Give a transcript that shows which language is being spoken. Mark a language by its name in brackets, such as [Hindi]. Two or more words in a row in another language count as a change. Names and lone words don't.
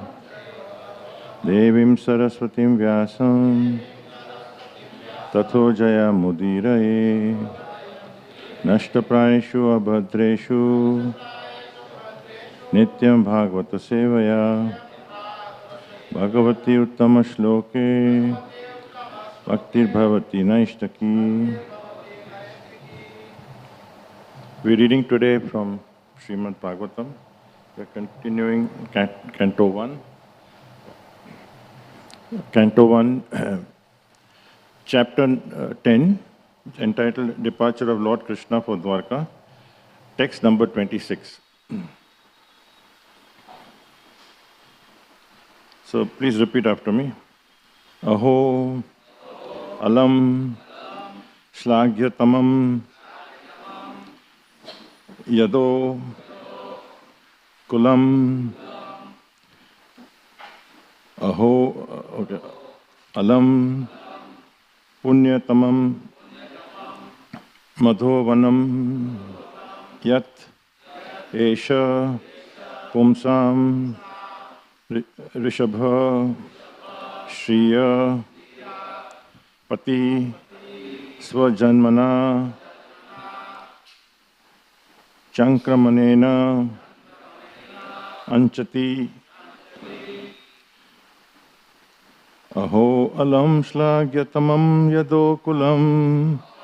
[Sanskrit] देवीं सरस्वतीं व्यासं ततो जय मुदीरये नष्टप्रायेषु अभद्रेषु नित्यं भागवत सेवया भगवति उत्तम श्लोके भक्तिर् भवति नैष्ठिकी. [English] We are reading today from Srimad Bhagavatam. We are continuing Canto 1. Canto 1, Chapter 10, entitled Departure of Lord Krishna for Dwarka, text number 26. So please repeat after me. [Sanskrit] अहो अलं श्लाघ्यतमं यदो कुलम् अलं पुण्यतमं मधोवनं यत् एष पुंसाम् ऋषभ श्रिय पति स्वजन्मना चङ्क्रमणेन अञ्चति. अहो अलं श्लाघ्यतमं यदोकुलम्.